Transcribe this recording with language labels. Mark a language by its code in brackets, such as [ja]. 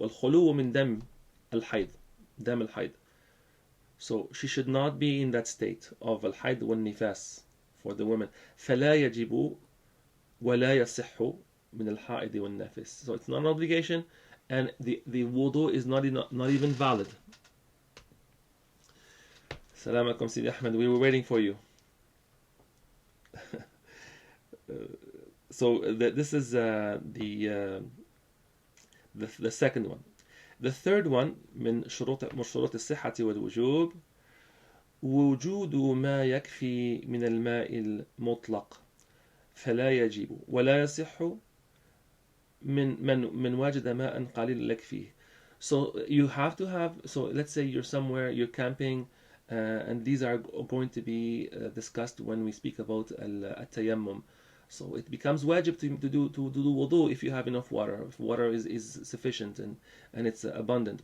[ar] الخلو من دم الحيض, دم الحيض. [en] So she should not be in that state of [ar] الحيض والنفاس [en] for the woman. [ar] فلا يجب ولا يصح من الحائض والنفس. [en] So it's not an obligation, and the wudu is not even valid. Salam alaikum Sidi Ahmed, we were waiting for you. So this is the second one. The third one [ar] من شروط الصحة والوجوب وجود ما يكفي من الماء المطلق فلا يجب ولا يصح من وجد ماء قليل يكفيه. [en] So you have to have, so let's say you're somewhere, you're camping, and these are going to be discussed when we speak about al-tayammum. So it becomes wajib to do wudu if you have enough water, if water is sufficient and it's abundant.